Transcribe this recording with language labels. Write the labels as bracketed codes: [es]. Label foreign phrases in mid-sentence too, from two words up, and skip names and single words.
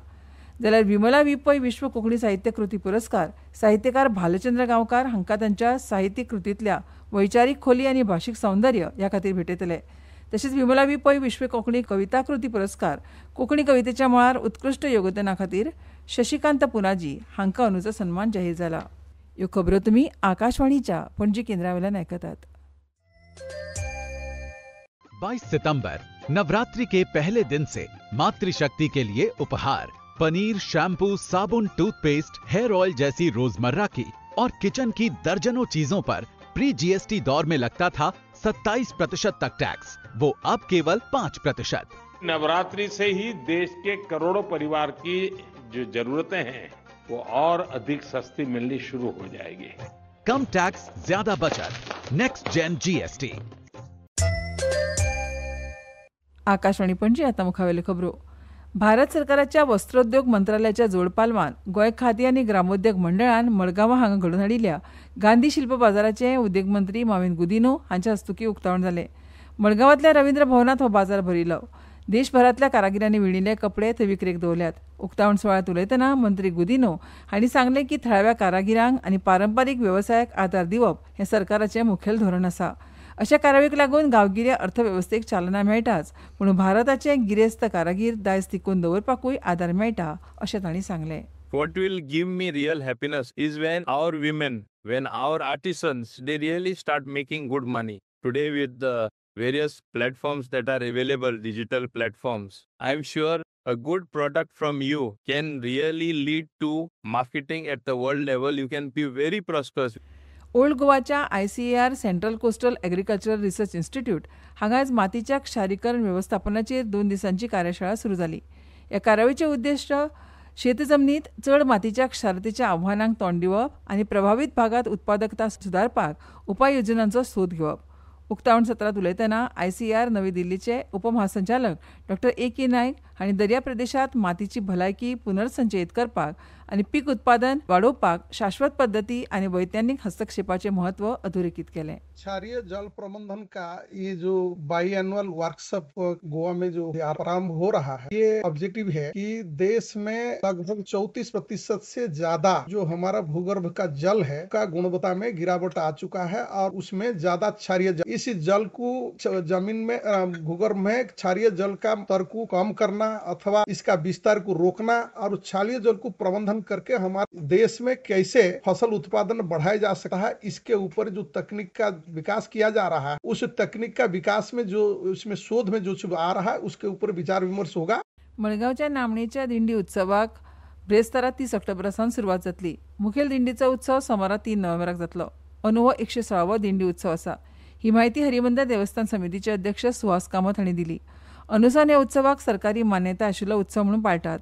[kok] जाल्यार विमला वी पै विश्व कोंकणी साहित्य कृती पुरस्कार साहित्यकार भालचंद्र गांवकार हांकां तांच्या साहित्यीक कृतींतल्या वैचारीक खोली आनी भाशीक सौंदर्य ह्या खातीर भेटयतले. तशेंच विमला वी पै विश्व कोंकणी कविता कृती पुरस्कार कोंकणी कवितेच्या मळार उत्कृश्ट योगदाना खातीर शशिकांत पुनाजी हांकां अंदूचो सन्मान जाहीर जाला. ह्यो खबरो तुमी आकाशवाणीच्या पणजी केंद्रावेल्यान आयकतात. [hi] 22 सितंबर नवरात्रि के पहले दिन से मातृशक्ति के लिए उपहार पनीर, शैम्पू, साबुन, टूथपेस्ट, [en] hair oil [hi] जैसी रोजमर्रा की और किचन की दर्जनों चीजों पर [en] pre GST [hi] दौर में लगता था 27% तक टैक्स, वो अब केवल 5%। नवरात्रि से ही देश के करोड़ों परिवार की जो जरूरतें हैं वो और अधिक सस्ती मिलनी शुरू हो जाएगी। कम टैक्स, ज्यादा बचत। [en] next gen GST. [kok] आकाशवाणी पणजी आता मुखावेल्यो खबरो. भारत सरकाराच्या वस्त्रोद्योग मंत्रालयाच्या जोड पालवान गोंय खादी आनी ग्रामोद्योग मंडळान मडगांवां हांगा घडोवन हाडिल्ल्या गांधी शिल्प बाजाराचे उद्योग मंत्री मॉविन गुदिन्हो हांच्या हस्तुकीं उक्तावण जालें. मडगांवांतल्या रवींद्र भवनांत हो बाजार भरिल्लो. देशभरांतल्या कारागिरांनी विणिल्ले कपडे थंय विक्रेक दवरल्यात. उक्तावण सुवाळ्यांत उलयतना मंत्री गुदिन्हो हांणी सांगलें की थळाव्या कारागिरांक आनी पारंपारीक वेवसायाक आदार दिवप हें सरकाराचें मुखेल धोरण आसा. अशा कार्यावळीक लागून गांवगिऱ्या अर्थवेवस्थेक चालना मेळटाच, पूण भारताचे गिरेस्त कारागीर दायज तिगोवन दवरपाकूय आदार मेळटा अशें तांणी सांगलें. [en] What will give me real happiness is when our women, when our artisans, they really start making good money. Today with the various platforms that are available, digital platforms, I'm sure a good product from you can really lead to marketing at the world level. You can be very prosperous. [kok] ओल्ड गोवाच्या ICAR सेंट्रल कोस्टल एग्रीकल्चरल रिसर्च इन्स्टिट्यूट हांगा आयज मातीच्या क्षारीकरण वेवस्थापनाचेर 2 दिसांची कार्यशाळा सुरू जाली. ह्या कार्यावळीचें उद्देश शेत जमनीत चड मातीच्या क्षारतेच्या आव्हानांक तोंड दिवप आनी प्रभावीत भागांत उत्पादकता सुदारपाक उपाय योजनांचो सोद घेवप. उक्तावण सत्रांत उलयतना ICAR नवी दिल्लीचे उपमहासंचालक डॉ. A.K. नायक हांणी दर्या प्रदेशांत मातीची भलायकी पुनर्संचयीत करपाक आनी पीक उत्पादन वाडोवपाक शाश्वत पद्दती आनी वैज्ञानीक हस्तक्षेपाचें म्हत्व अधोरेखित केलें. [hi] क्षारीय जल प्रबंधन का ये जो [en] biannual workshop [hi] गोवा में जो प्रारंभ हो रहा है, ये ऑब्जेक्टिव है कि देश में लगभग 34% से ज्यादा जो हमारा भूगर्भ का जल है का गुणवत्ता में गिरावट आ चुका है और उसमें ज्यादा क्षारीय जल, इस जल को जमीन में भूगर्भ में क्षारीय जल का स्तर को कम करना अथवा इसका विस्तार को रोकना और क्षारीय जल को प्रबंधन करके हमारे देश में कैसे फसल उत्पादन बढ़ाया जा सकता है, इसके ऊपर जो तकनीक का विकास किया जा रहा है, उस तकनीक का विकास में जो उसमें शोध में जो आ रहा है उसके ऊपर विचार विमर्श होगा. [kok] मडगांवच्या नामणेच्या दिंडी उत्सवाक ब्रेस्तारा 30 ऑक्टोबरासावन सुरवात जातली. मुखेल दिंडीचो उत्सव सोमारा 3 नोव्हेंबराक जातलो. अंदू हो 116वो दिंडी उत्सव आसा. ही माहिती हरिमंदिर देवस्थान समितीचे अध्यक्ष सुहास कामत हांणी दिली. अनुसार ह्या उत्सवाक सरकारी मान्यताय आशिल्लो उत्सव म्हणून पाळटात.